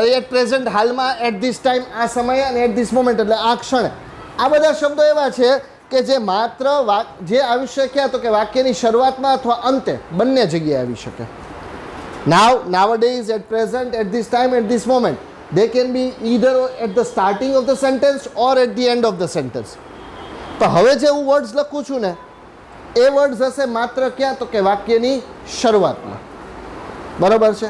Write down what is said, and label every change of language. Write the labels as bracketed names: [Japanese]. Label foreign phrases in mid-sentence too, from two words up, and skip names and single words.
[Gujarati] પછી [English] at present, [Gujarati] હાલમાં, [English] at this time, [Gujarati] આ સમયે, અને [English] at this moment [Gujarati] એટલે આ ક્ષણે. આ બધા શબ્દો એવા છે કે જે માત્ર જે આવી શક્યા તો કે વાક્યની શરૂઆતમાં અથવા અંતે બંને જગ્યાએ આવી શકે. [English] now, nowadays, at present, at this time, at this moment. They can be either at the starting of the sentence or at the end of the sentence. [Gujarati] તો હવે જે હું વર્ડ્સ લખું છું ને એ વર્ડ્સ હશે માત્ર ક્યાં? તો કે વાક્યની શરૂઆતમાં, બરાબર છે?